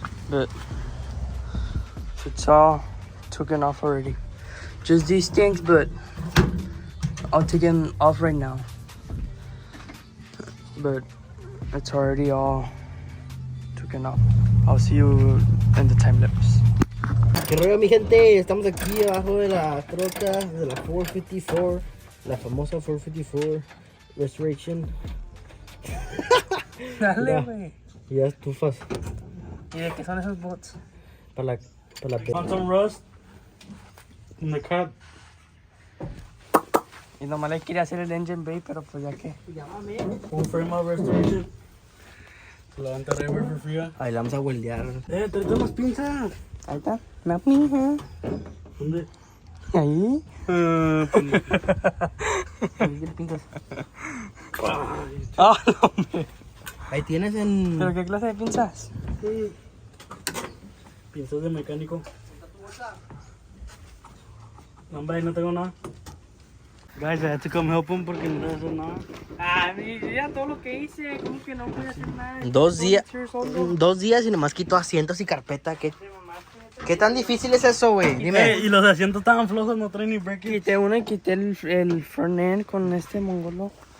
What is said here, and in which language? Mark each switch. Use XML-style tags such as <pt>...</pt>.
<en>But it's all taken off already. Just these things, but I'll take them off right now. But it's already all taken off. I'll see you in the time lapse.</en> <es>¿Qué rollo, mi gente? Estamos aquí abajo de la troca de la 454, la famosa 454 Restoration. Dale, güey. Ya estufas ¿Y de qué son esos bots? para la</es> <en>Found some rust in the cup.</en> <es>Y nomás le quería hacer el engine bay, pero pues ya que.</es> <en>Full frame of restoration.</en> <es>Se la van a traer for free. Ahí la vamos a weldear. Tráete unas pinzas. Ahí está. Una pija. ¿Dónde? Ahí. Ahí el pintas. Ah, no, hombre. Ahí tienes en... ¿Pero qué clase de pinzas? Pinzas de mecánico. No, hombre, no tengo nada.</es> <en>Guys, I had to come help him porque no hace nada.</en> <es>Ah, mira todo lo que hice. ¿Cómo que no voy a hacer nada? 2 días y nomás quito asientos y carpeta. ¿Qué tan difícil es eso, güey? Dime. Y los asientos estaban flojos, no traen ni break. Quité uno y quité el front end con este mongolo.</es>